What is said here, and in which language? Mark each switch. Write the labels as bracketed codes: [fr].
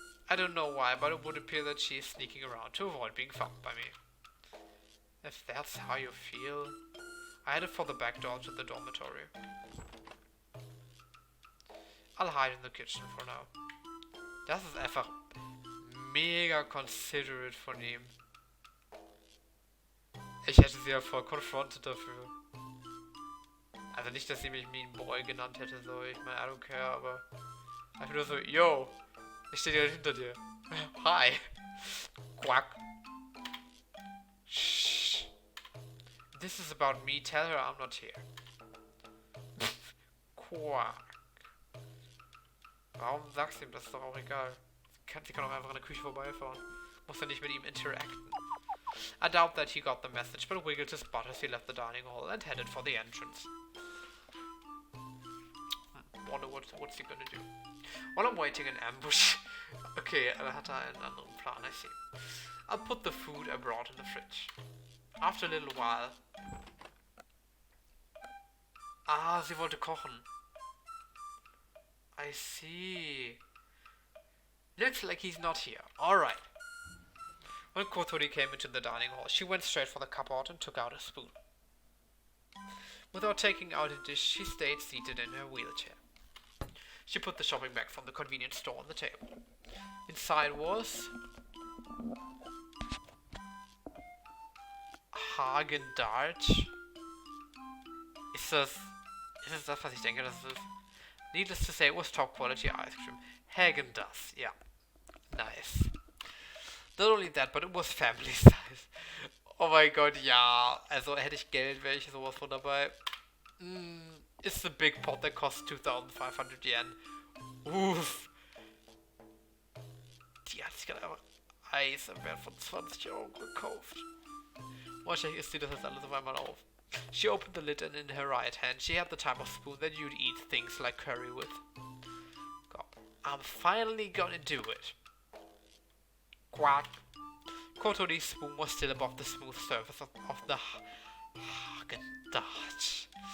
[en] I don't know why, but it would appear that she is sneaking around to avoid being found by me. If that's how you feel... I headed for the back door to the dormitory. I'll hide in the kitchen for now. [de] Das ist einfach mega considerate von ihm. Ich hätte sie ja voll confronted dafür. Also nicht, dass sie mich Mean Boy genannt hätte, so, ich meine, [en] I don't care, [de] aber einfach nur so, yo, ich stehe direkt hinter dir. [en] Hi. Quack. Shh. This is about me, tell her I'm not here. Quack. [de] Warum sagst du ihm das? Ist doch auch egal. Sie kann auch einfach in der Küche vorbeifahren. Muss ja nicht mit ihm interacten. [en] I doubt that he got the message, but wiggled his butt as he left the dining hall and headed for the entrance. Wonder what's he gonna do. While I'm waiting in ambush... [de] Okay, hat er einen anderen Plan, [en] I see. I'll put the food I brought in the fridge. After a little while... [de] Ah, sie wollte kochen. [en] I see. Looks like he's not here. Alright. When Kotori came into the dining hall, she went straight for the cupboard and took out a spoon. Without taking out a dish, she stayed seated in her wheelchair. She put the shopping bag from the convenience store on the table. Inside was... Häagen-Dazs. [de] Ist das das, was ich denke, das ist? [en] Needless to say, it was top quality ice cream. Häagen-Dazs, yeah. Nice. Not only that, but it was family size. [de] Oh mein Gott, ja. Also hätte ich Geld, wäre ich sowas von dabei. [en] It's the big pot that costs 2,500 Yen. Uff. [de] Die hat sich gerade einfach Eis im Wert von 20 Euro gekauft. Wahrscheinlich isst sie das jetzt alles auf einmal auf. [en] She opened the lid and in her right hand she had the type of spoon that you'd eat things like curry with. God, I'm finally gonna do it. Quack. Kotori's spoon was still above the smooth surface of the Häagen-Dazs.